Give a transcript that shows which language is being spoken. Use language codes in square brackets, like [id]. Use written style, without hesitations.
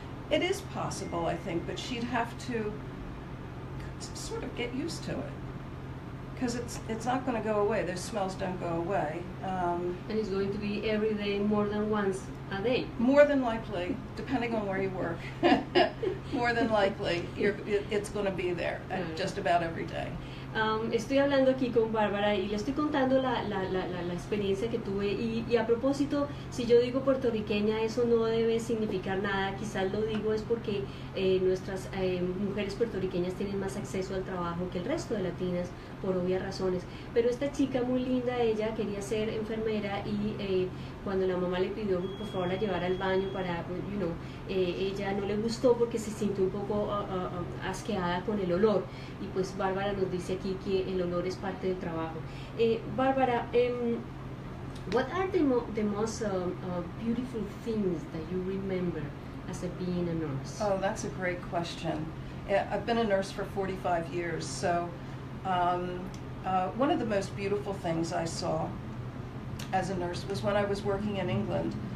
[en] It is possible, I think, but she'd have to sort of get used to it, because it's not going to go away. Those smells don't go away. And it's going to be every day, more than once a day. More than likely, depending on where you work, more than likely, it's going to be there just about every day. [es] Estoy hablando aquí con Bárbara y le estoy contando la experiencia que tuve y a propósito, si yo digo puertorriqueña, eso no debe significar nada. Quizás lo digo es porque nuestras mujeres puertorriqueñas tienen más acceso al trabajo que el resto de latinas, por obvias razones. Pero esta chica muy linda, ella quería ser enfermera y cuando la mamá le pidió por favor la llevara al baño para, ella no le gustó porque se sintió un poco asqueada con el olor, y pues Bárbara nos dice aquí que el olor es parte del trabajo. [en] Bárbara, what are the most beautiful things that you remember as being a nurse? Oh, that's a great question. I've been a nurse for 45 years, so one of the most beautiful things I saw as a nurse was when I was working in England.